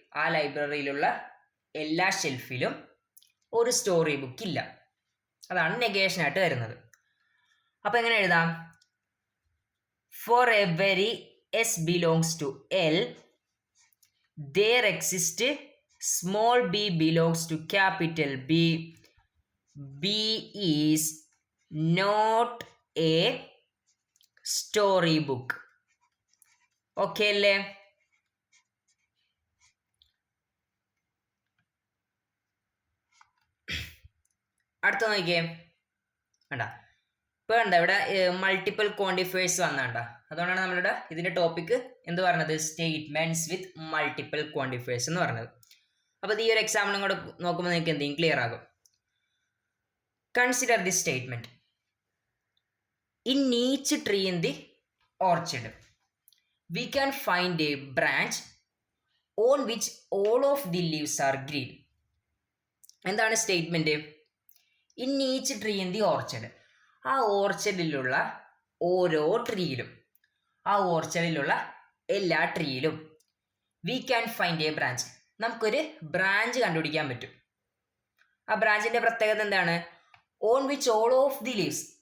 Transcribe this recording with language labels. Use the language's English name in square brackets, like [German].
[Malayalam] ആ ലൈബ്രറിയിലുള്ള എല്ലാ ഷെൽഫിലും ഒരു സ്റ്റോറി ബുക്ക് ഇല്ല. അതാണ് നെഗേഷനായിട്ട് വരുന്നത്. അപ്പോൾ എങ്ങനെ എഴുതാം? [English] for every s belongs to L, there exist small b belongs to capital B. B is not a story book. [Malayalam] Okay അല്ലേ? അടുത്ത നോക്കിയേ. വേണ്ട, ഇപ്പോൾ എന്താ ഇവിടെ മൾട്ടിപ്പിൾ ക്വാണ്ടിഫയേഴ്സ് വന്നണ്ട. അതുകൊണ്ടാണ് നമ്മളുടെ ഇതിൻ്റെ ടോപ്പിക്ക് എന്ത് പറഞ്ഞത്? സ്റ്റേറ്റ്മെന്റ്സ് വിത്ത് മൾട്ടിപ്പിൾ ക്വാണ്ടിഫയേഴ്സ് എന്ന് പറഞ്ഞത്. അപ്പോൾ ഈ ഒരു എക്സാമ്പിളും കൂടെ നോക്കുമ്പോൾ നിങ്ങൾക്ക് എന്തെങ്കിലും ക്ലിയർ ആകും. [English] Consider this statement. In each tree in the orchard we can find a branch on which all of the leaves are green. [Malayalam] എന്താണ് statement? [English] In each tree in the orchard. [Malayalam] ആ ഓർച്ചഡിലുള്ള ഓരോ ട്രീയിലും, ആ ഓർച്ചഡിലുള്ള എല്ലാ ട്രീയിലും [English] We can find a branch. [Malayalam] നമുക്കൊരു branch കണ്ടുപിടിക്കാൻ പറ്റും. ആ ബ്രാഞ്ചിന്റെ പ്രത്യേകത എന്താണ്? [English] On which all of the leaves.